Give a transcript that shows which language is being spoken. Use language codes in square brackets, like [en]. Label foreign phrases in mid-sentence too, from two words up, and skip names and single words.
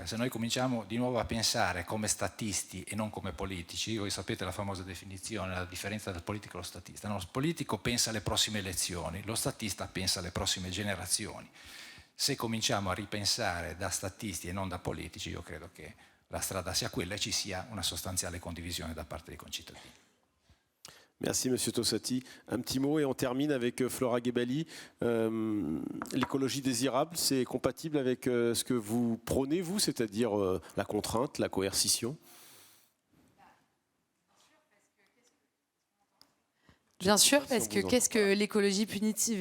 [it] Se noi cominciamo di nuovo a pensare come statisti e non come politici, voi sapete la famosa definizione, la differenza del politico e lo statista. No, il politico pensa alle prossime elezioni, lo statista pensa alle prossime generazioni. Se cominciamo a ripensare da statisti e non da politici, io credo che la strada sia quella e ci sia una sostanziale condivisione da parte dei concittadini. [fr] Merci, Monsieur Tossati. Un petit mot et on termine avec Flora Guébali. L'écologie désirable, c'est compatible avec ce que vous prônez, vous, c'est-à-dire la contrainte, la coercition? Bien sûr, parce que qu'est-ce que l'écologie punitive?